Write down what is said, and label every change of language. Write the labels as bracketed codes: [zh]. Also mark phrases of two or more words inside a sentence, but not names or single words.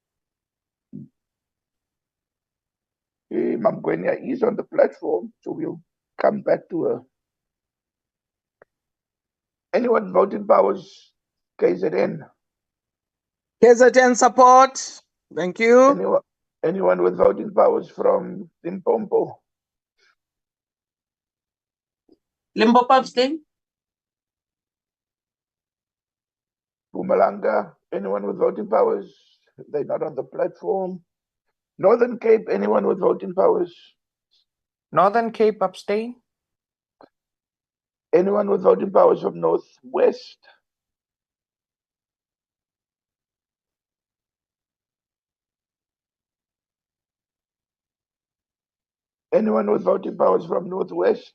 [en] Mam Gwenya is on the platform, so we'll come back to her. Anyone voting powers, KZN? KZN support. Thank you. Anyone with voting powers from Limpopo? Limpopo abstain. Mpumalanga, anyone with voting powers? They're not on the platform. Northern Cape, anyone with voting powers? Northern Cape abstain. Anyone with voting powers from Northwest? Anyone with voting powers from Northwest?